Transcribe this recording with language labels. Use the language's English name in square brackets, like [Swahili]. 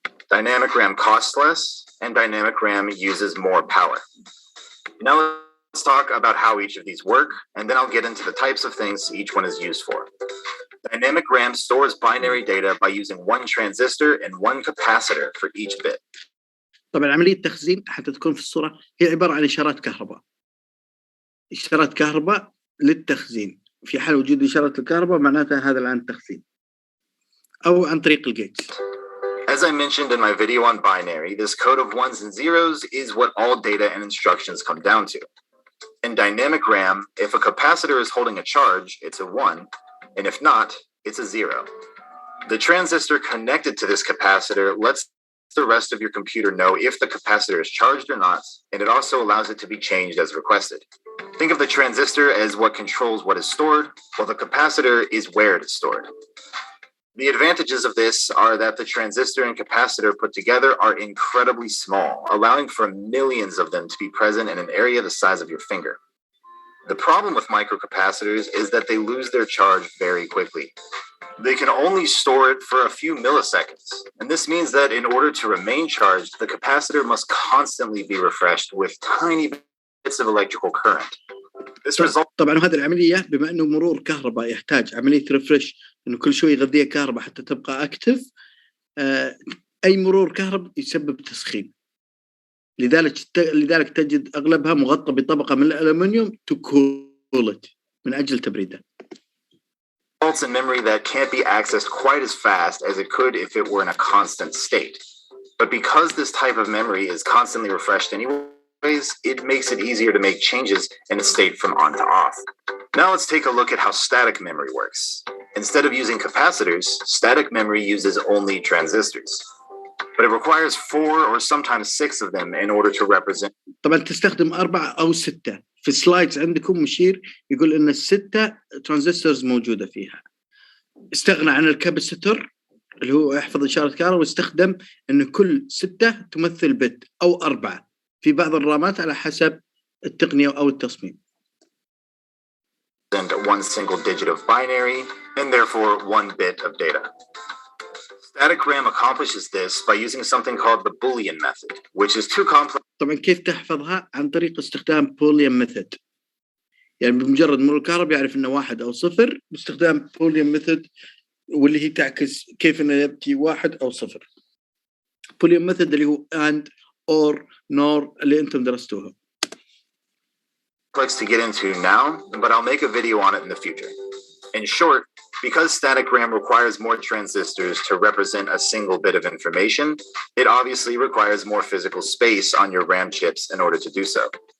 [English] Dynamic RAM costs less, and dynamic RAM uses more power. Now let's talk about how each of these work, and then I'll get into the types of things each one is used for. Dynamic RAM stores binary data by using one transistor and one capacitor for each bit. [Arabic] طبعا عملية التخزين حتى تكون في الصورة هي عبارة عن إشارات كهرباء. إشارات كهرباء للتخزين. في حال وجود إشارات الكهرباء معناتها هذا الآن التخزين. أو عن طريق الجيتس. [English] As I mentioned in my video on binary, this code of ones and zeros is what all data and instructions come down to. In dynamic RAM, if a capacitor is holding a charge, it's a 1, and if not, it's a 0. The transistor connected to this capacitor lets the rest of your computer know if the capacitor is charged or not, and it also allows it to be changed as requested. Think of the transistor as what controls what is stored, while the capacitor is where it is stored. The advantages of this are that the transistor and capacitor put together are incredibly small, allowing for millions of them to be present in an area the size of your finger. The problem with microcapacitors is that they lose their charge very quickly. They can only store it for a few milliseconds, and this means that in order to remain charged, the capacitor must constantly be refreshed with tiny bits of electrical current. This results. [Arabic] طبعا هذه العملية بما أنه مرور كهرباء يحتاج عملية ريفرش إنه كل شوي يغذيها كهرباء حتى تبقى أكتف. أي مرور كهرباء يسبب تسخين. لذلك تجد أغلبها مغطى بطبقة من الألمنيوم to cool it من أجل تبريده. [English] Results in memory that can't be accessed quite as fast as it could if it were in a constant state. But because this type of memory is constantly refreshed anyways, it makes it easier to make changes in a state from on to off. Now let's take a look at how static memory works. Instead of using capacitors, static memory uses only transistors. But it requires 4 or sometimes 6 of them in order to represent. [Arabic] طبعا تستخدم 4 أو 6. في السلايدز عندكم مشير يقول إن 6 ترانزستورز موجودة فيها. استغنى عن الكاباسيتور اللي هو يحفظ إشارة كهرباء واستخدم إن كل 6 تمثل بت أو 4 في بعض الرامات على حسب التقنية أو التصميم. [English] And one single digit of binary and therefore 1 bit of data. Static RAM accomplishes this by using something called the Boolean method, which is too complex. [Arabic] طبعا كيف تحفظها؟ عن طريق استخدام Boolean method. يعني بمجرد مرور الكهرباء يعرف إنه 1 أو 0 باستخدام Boolean method واللي هي تعكس كيف إنه يبتي 1 أو 0. Boolean method اللي هو and or nor اللي أنتم درستوها. [English] To get into now, but I'll make a video on it in the future. In short, because static RAM requires more transistors to represent a single bit of information, it obviously requires more physical space on your RAM chips in order to do so.